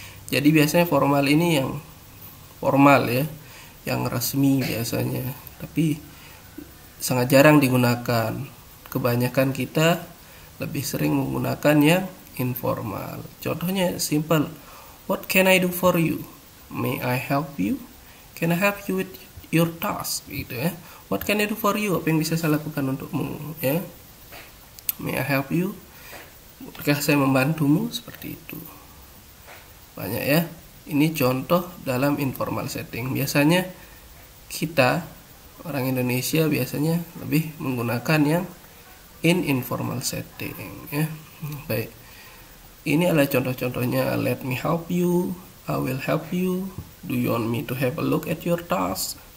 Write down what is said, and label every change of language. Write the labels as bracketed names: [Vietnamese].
[Indonesian] Jadi biasanya formal ini yang formal ya, yang resmi biasanya, tapi sangat jarang digunakan. Kebanyakan kita lebih sering menggunakan yang informal. Contohnya simple. [English] What can I do for you? May I help you? Can I help you with your task? [Indonesian] Gitu ya. [English] What can I do for you? [Indonesian] Apa yang bisa saya lakukan untukmu? Ya. [English] May I help you? [Indonesian] Apakah saya membantumu? Seperti itu. Banyak ya. Ini contoh dalam informal setting. Biasanya kita orang Indonesia biasanya lebih menggunakan yang informal setting. Ya. Baik. Ini adalah contoh-contohnya. [English] Let me help you. I will help you. Do you want me to have a look at your task?